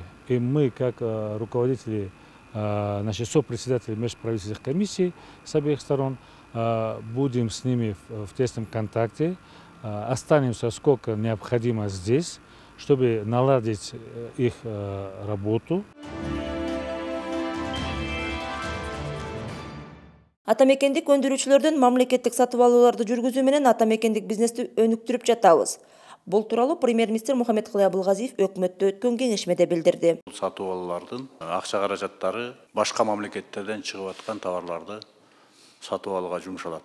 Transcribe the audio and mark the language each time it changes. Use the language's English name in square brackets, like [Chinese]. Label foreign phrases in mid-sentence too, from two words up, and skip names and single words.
[Russian] И мы, как руководители, сопредседатели межправительственных комиссий с обеих сторон, будем с ними в тесном контакте, останемся сколько необходимо здесь, чтобы наладить их работу. [Kyrgyz] Атамекендик өндүрүүчүлөрдөн мамлекеттик сатып алууларды жүргүзүү менен атамекендик бизнести өнүктүрүп жатабыз. Бул тууралуу премьер-министр Мухаммедкалый Абылгазиев өкмөттө өткөн кеңешмеде билдирди. Сатып алуулардын акча каражаттары башка мамлекеттерден чыгып аткан товарларды сатып алууга жумшалат.